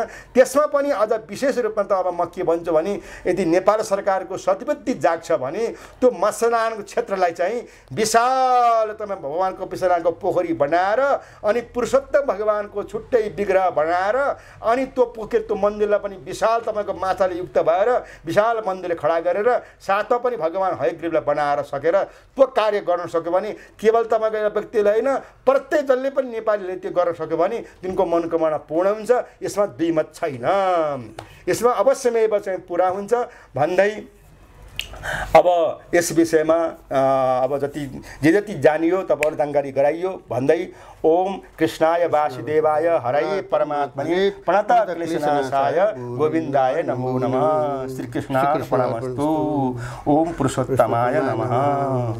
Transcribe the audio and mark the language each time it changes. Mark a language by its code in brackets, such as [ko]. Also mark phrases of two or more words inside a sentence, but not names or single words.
[ne] त्यसमा पनि अझ विशेष रूपमा त अब म के भन्छु भने यदि नेपाल सरकारको सद्बुद्धि जाग्छ भने त्यो मत्स्यदानको क्षेत्रलाई चाहिँ विशाल तपाईँ भगवानको विश्वनाथको पोखरी बनाएर अनि पुरुषोत्तम भगवानको छुट्टै विग्रह बनाएर अनि त्यो मन्दिरलाई पनि विशाल तपाईँको माछाले युक्त भएर विशाल मन्दिरले खडा गरेर साथमा पनि भगवान हयग्रीवलाई बनाएर सकेर त्यो कार्य गर्न सक्यो भने केवल तपाईँको एउटा व्यक्तिले होइन प्रत्येक जनले पनि नेपालीले त्यो गर्न सक्यो भने तिनको मनोकामना पूर्ण हुन्छ। यसमा द्विमत छैन, यसमा अवश्यमेव चाहिँ पुरा हुन्छ भन्दै अब यस विषयमा अब जति जानियो तपाईँहरू जानकारी गराइयो भन्दै [sa] ओम कृष्णाय वासुदेवाय हरये परमात्मने प्रणत क्लेशनाशाय गोविन्दाय नमो नमः। श्री कृष्णार्पणमस्तु। ओम पुरुषोत्तमाय नमः।